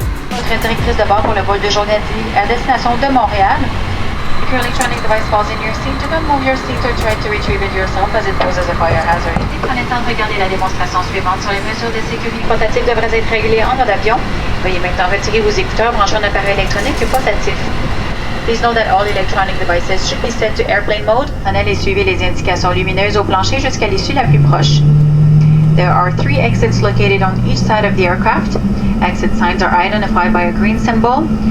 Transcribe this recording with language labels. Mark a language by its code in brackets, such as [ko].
[fr] Votre directrice de bord pour le vol de journée à destination de Montréal. [en] If your electronic device falls in your seat, do not move your seat or try to retrieve it yourself as it poses a fire hazard. [fr] Prenez le temps de regarder la démonstration suivante sur les mesures de sécurité. Les portatifs devraient être réglés en mode avion. Veuillez maintenant retirer vos écouteurs, brancher un appareil électronique portatif. [en] Please note that all electronic devices should be set to airplane mode. [fr] Prenez et suivez les indications lumineuses au plancher jusqu'à l'issue la plus proche. [en] There are 3 exits located on each side of the aircraft. Exit signs are identified by a green symbol.